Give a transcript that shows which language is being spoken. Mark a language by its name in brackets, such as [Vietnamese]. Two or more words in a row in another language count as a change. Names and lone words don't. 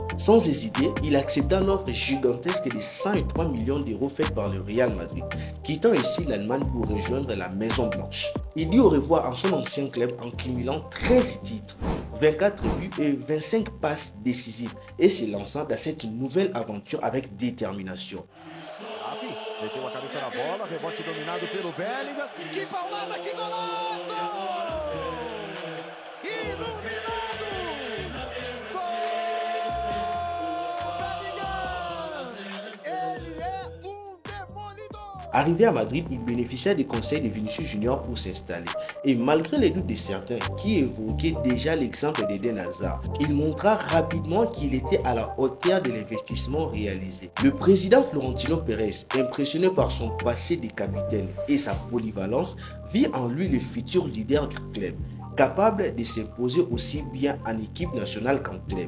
[French] Sans hésiter, il accepta l'offre gigantesque de 103 millions d'euros faite par le Real Madrid, quittant ainsi l'Allemagne pour rejoindre la Maison Blanche. Il dit au revoir à son ancien club en cumulant 13 titres, 24 buts et 25 passes décisives et se lançant dans cette nouvelle aventure avec détermination. [Portuguese] Meteu a cabeça na bola, rebote dominado pelo Bellingham. Que paulada, que golaço! Iluminado! Gol! Bellingham! Ele é um demolidor! [French] Arrivé à Madrid, il bénéficia des conseils de Vinicius Junior pour s'installer. Et malgré les doutes de certains qui évoquaient déjà l'exemple d'Eden Hazard, il montra rapidement qu'il était à la hauteur de l'investissement réalisé. Le président Florentino Pérez, impressionné par son passé de capitaine et sa polyvalence, vit en lui le futur leader du club, capable de s'imposer aussi bien en équipe nationale qu'en club.